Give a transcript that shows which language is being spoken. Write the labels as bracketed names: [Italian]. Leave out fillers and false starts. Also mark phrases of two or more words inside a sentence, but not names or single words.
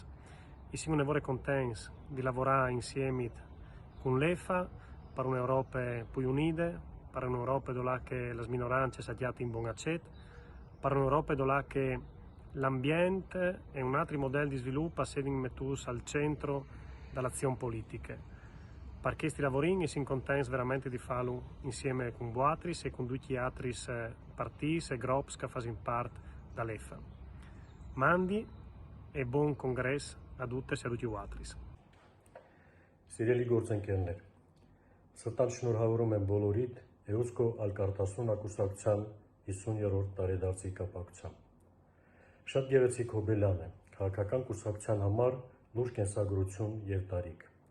[Italian] E siamo davvero contenti di lavorare insieme con l'EFA per un'Europa più unita, per un'Europa dove le minoranze siano in buon accetto, per un'Europa dove l'ambiente e un altro modello di sviluppo siano messi al centro dell'azione politica. Per questi lavori siamo contenti veramente di farlo insieme con voi e con tutti gli altri partiti e gruppi che fanno parte dell'EFA. Mandi e buon congresso a tutte e a tutti voi. [Armenian] Սիրելի գործընկերներ, սրտան շնորհավորում եմ բոլորիդ Eusko Alkartasuna կուսակցության 50-րդ տարեդարձի կապակցությամբ։ Շատ գեղեցիկ հոբելյան է, քաղաքական կուսակցության համար լուրջ կենսագրություն եւ տարիք։